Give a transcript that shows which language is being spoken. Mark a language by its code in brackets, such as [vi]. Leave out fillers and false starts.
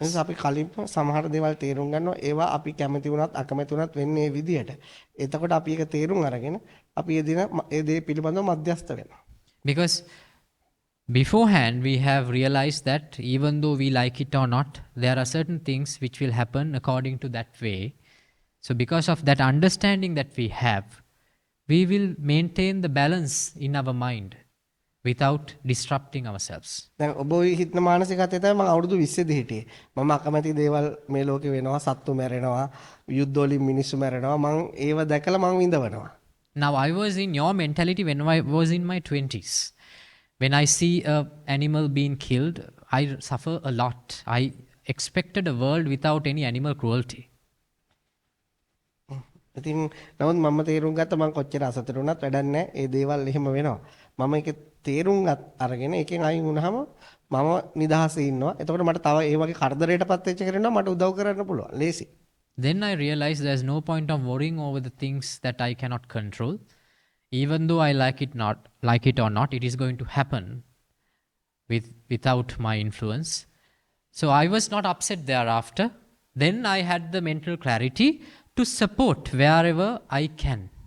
[si] නිසා අපි කලින් සමහර දේවල් තේරුම් ගන්නවා ඒවා අපි කැමති වුණත් අකමැති වුණත් වෙන්නේ මේ විදියට. එතකොට අපි ඒක තේරුම් අරගෙන අපි ඒ දේ පිළිබඳව මධ්‍යස්ථ වෙනවා. [en] Because beforehand we have realized that even though we like it or not, there are certain things which will happen according to that way. So because of that understanding that we have, we will maintain the balance in our mind without disrupting ourselves. [si] දැන් ඔබ හිතන මානසිකත්වය තමයි මම අවුරුදු 20 දී හිටියේ. මම අකමැති දේවල් මේ ලෝකේ වෙනවා, සත්තු මැරෙනවා, යුද්ධ වලින් මිනිස්සු මැරෙනවා. මම ඒව දැකලා මම විඳවනවා. [en] Now I was in your mentality when I was in my 20s. When I see an animal being killed, I suffer a lot. I expected a world without any animal cruelty. [si] ඉතින් නමුත් මම තේරුම් ගත්ත මම කොච්චර අසතුටු වුණත් වැඩක් නැහැ. ඒ දේවල් එහෙම වෙනවා. මම ඒක තේරුම් අරගෙන ඒකෙන් අයින් වුණාම මම නිදහසේ ඉන්නවා. එතකොට මට තව ඒ වගේ කරදරයටපත් වෙච්ච කෙනෙක් මට උදව් කරන්න පුළුවන්. ලේසි. [en] Then I realized there's no point of worrying over the things that I cannot control. Even though I like it or not, it is going to happen without my influence. So I was not upset thereafter. Then I had the mental clarity to support wherever I can.